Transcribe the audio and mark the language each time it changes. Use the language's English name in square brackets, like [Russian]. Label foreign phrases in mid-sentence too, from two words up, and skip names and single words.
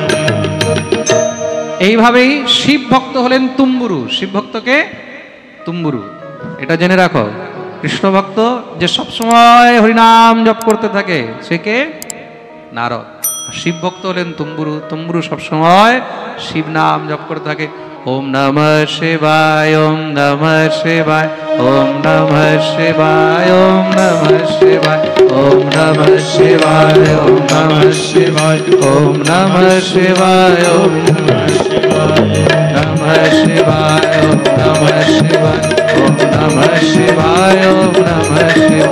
[Bangla] এইভাবেই শিব ভক্ত হলেন তুম্বুরু। শিব ভক্তকে তুম্বুরু, এটা জেনে রাখো। কৃষ্ণ ভক্ত যে সবসময় হরিনাম জপ করতে থাকে সে কে? নারদ। শিব ভক্ত হলেন তুম্বুরু। তুম্বুরু সবসময় শিব নাম জপ করতে থাকে। [Sanskrit] ওম নমঃ শিবায়, ওম নমঃ শিবায়, ওম নমঃ শিবায়, ওম নমঃ শিবায়, ওম নমঃ শিবায়, ওম নমঃ শিবায়, ওম নমঃ শিবায়, ওম নমঃ শিবায়, ওম নমঃ শিবায়, ওম নমঃ শিবায়, ওম নমঃ শিবায়।